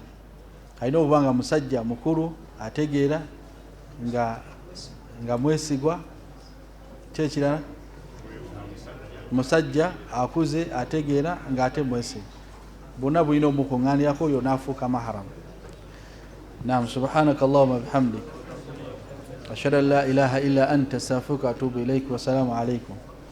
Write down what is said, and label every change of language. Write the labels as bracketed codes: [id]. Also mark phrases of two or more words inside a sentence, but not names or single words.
[lg] Alina okubanga musajja mukulu ategeera nga mwesigwa. Kyekirala musajja akuze ategeera nga ate mwesigwa, bonna bulina omukuŋŋaanirako, oyo naafuuka mahram. Naam, [ar] سبحانك اللهم وبحمدك أشهد أن لا إله إلا أنت أستغفرك وأتوب إليك. والسلام عليكم.